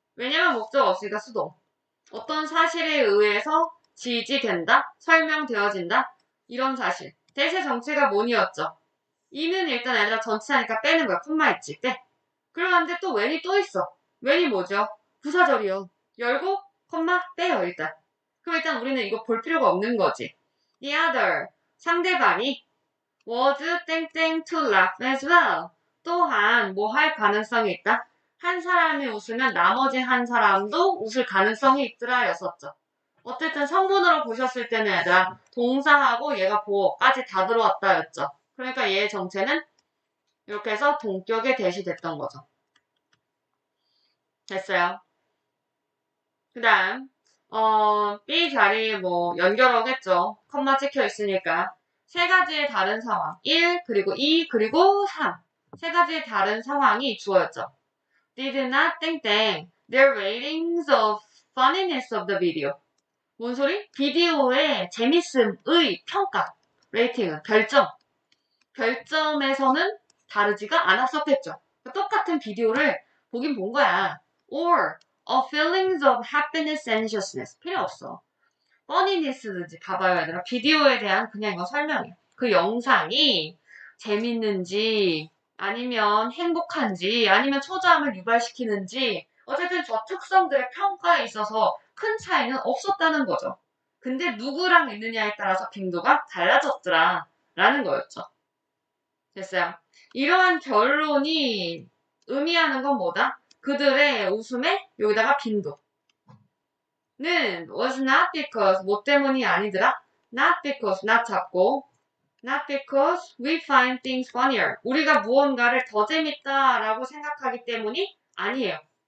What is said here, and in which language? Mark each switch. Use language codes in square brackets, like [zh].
[ko] 왜냐면 목적 없으니까 수동. 어떤 사실에 의해서 지지된다, 설명되어진다, 이런 사실. 대세 정체가 뭐니였죠? 이는 일단 얘들아 전치사니까 빼는 거야. 콤마 있지, 빼. 그러는데 또 when이 또 있어. when이 뭐죠? 부사절이요. 열고 콤마 빼요 일단. 그럼 일단 우리는 이거 볼 필요가 없는 거지. [en] The other, 상대방이 was 땡땡 to laugh as well. [ko] 또한 뭐 할 가능성이 있다? 한 사람이 웃으면 나머지 한 사람도 웃을 가능성이 있더라 였었죠. 어쨌든 성분으로 보셨을 때는 얘들아 동사하고 얘가 보어까지 다 들어왔다 였죠. 그러니까 얘의 정체는 이렇게 해서 동격에 대시됐던 거죠. 됐어요. 그 다음 B 자리 뭐 연결하겠죠. 컴마 찍혀 있으니까 세 가지의 다른 상황 1 그리고 2 그리고 3 세 가지의 다른 상황이 주어졌죠. [en] Did not 땡땡 their ratings of funniness of the video. [ko] 뭔 소리? 비디오의 재밌음의 평가 레이팅은 별점에서는 다르지가 않았었겠죠. 똑같은 비디오를 보긴 본 거야. [en] Or a feelings of happiness and anxiousness. [ko] 필요 없어. funniness든지 봐봐요 얘들아. 비디오에 대한 그냥 이거 설명이야. 그 영상이 재밌는지 아니면 행복한지 아니면 초조함을 유발시키는지 어쨌든 저 특성들의 평가에 있어서 큰 차이는 없었다는 거죠. 근데 누구랑 있느냐에 따라서 빈도가 달라졌더라 라는 거였죠. 됐어요. 이러한 결론이 의미하는 건 뭐다? 그들의 웃음에 여기다가 빈도는 was not because 뭐 때문이 아니더라? [en] not because not 잡고 not because we find things funnier 우리가 무언가를 더 재밌다라고 생각하기 때문이 아니에요.